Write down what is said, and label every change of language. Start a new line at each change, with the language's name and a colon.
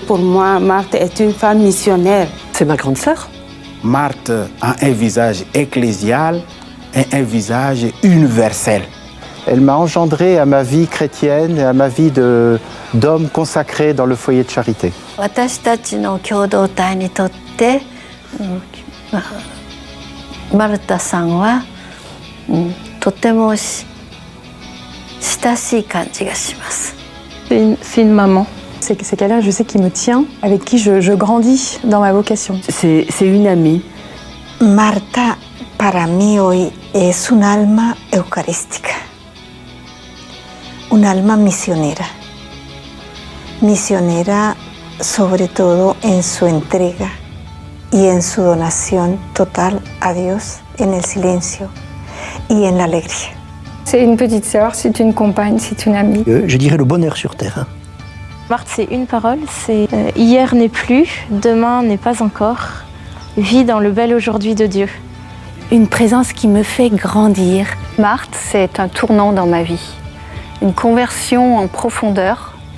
French: Pour moi, Marthe est une femme missionnaire. C'est ma grande sœur. Marthe a un visage ecclésial et un visage universel. Elle m'a engendré à ma vie chrétienne et à ma vie d'homme consacré dans le foyer de charité.
Japanese: 私たちの共同体にとって、マルタさんは、とても親しい感じがします。
French: C'est une maman. C'est quelqu'un, je sais, qui me tient, avec qui je grandis dans ma vocation. C'est une amie.
Spanish: Marta, para mí hoy, es un alma eucarística. Un alma misionera. Misionera sobre todo en su entrega y en su donación total a Dios, en el silencio y en la alegría.
French: C'est une petite sœur, c'est une compagne, c'est une amie. Je dirais le bonheur sur terre. Marthe, c'est une parole, c'est hier n'est plus, demain n'est pas encore. Vis dans le bel aujourd'hui de Dieu. Une présence qui me fait grandir. Marthe, c'est un tournant dans ma vie, une conversion en profondeur.